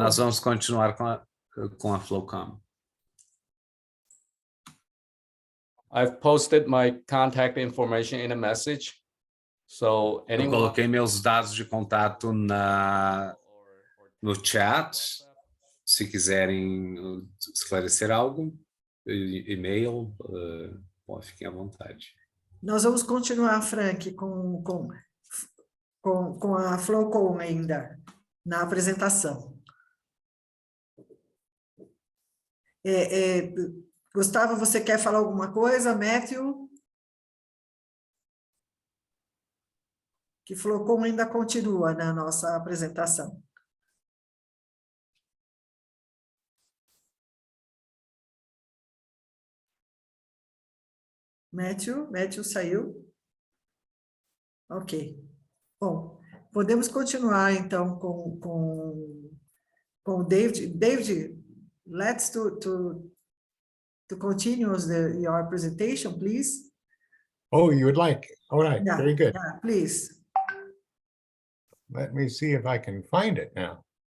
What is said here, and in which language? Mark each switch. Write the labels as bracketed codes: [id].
[pt] Nós vamos continuar com a Flowcom. [en] I've posted my contact information in a message. So anyone... [pt] Eu coloquei meus dados de contato no chat. Se quiserem esclarecer algo, e-mail, fiquem à vontade. Nós vamos continuar, Frank, com com a Flowcom ainda, na apresentação. Gustavo, você quer falar alguma coisa? Matthew? Que Flowcom ainda continua na nossa apresentação. Matthew saiu? Ok. Bom, podemos continuar, então, com o David. [en] David, let's to continue your presentation, please. Oh, you would like? All right, Yeah, very good. yeah, please. Let me see if I can find it now.